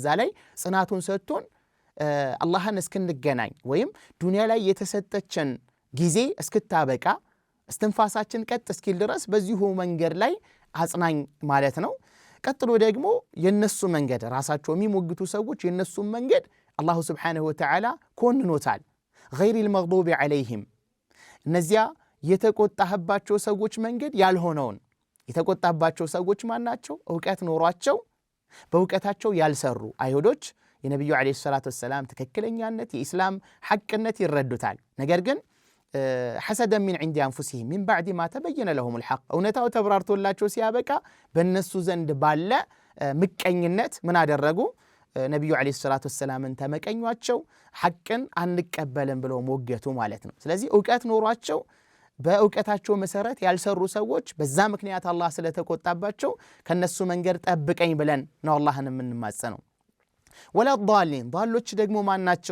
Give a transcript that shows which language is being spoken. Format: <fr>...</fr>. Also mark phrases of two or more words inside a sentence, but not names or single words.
<am>ላይ ጽናቱን ሰጥቶን አላህን እስክንገናኝ ወይም ዱንያ ላይ የተሰጠችን ጊዜ እስክታበቃ እስትንፋሳችን ቀጥ እስኪል ድረስ በዚሁ መንገድ ላይ አጽናኝ ማለት ነው ቀጥሎ ደግሞ የነሱ መንገድ ራሳቸው የሚሞግቱ ሰዎች የነሱ መንገድ አላህ</am> <ar>سبحانه وتعالى</ar> <am>ኮንኖታል</am> <ar>غير المغضوب عليهم</ar> <am>እነዚያ የተቆጣህባቸው ሰዎች መንገድ ያልሆነውን የተቆጣባቸው ሰዎች ማናቸው ዕውቀት ኖሯቸው በዕውቀታቸው ያልሰሩ አይሁዶች የነብዩ</am> <ar>عليه الصلاة والسلام</ar> <am>ትክክለኛነት የኢስላም ሐቅነት ይረዱታል ነገር ግን</am> <ar>حسدا من عند انفسهم من بعد ما تبين لهم الحق</ar> <am>እውነታው ተብራርቶላቸው ሲያበቃ በእነሱ ዘንድ ባለ ምቀኝነት ምን አደረጉ ነብዩ</am> <ar>عليه الصلاة والسلام</ar> <am>ተመቀኟቸው ሐቅን አንቀበልም ብለው ሞገቱ ማለት ነው ስለዚህ ዕውቀት ኖሯቸው በዕውቀታቸው መሰረት ያልሰሩ ሰዎች በዛ ምክንያት አላህ ስለተቆጣባቸው ከነሱ መንገድ ጠብቀኝ ብለን ነው አላህን የምንማጸነው</am> <ar>ولا الضالين</ar> <am>ዳሎች ደግሞ ማን ናቸው?</am>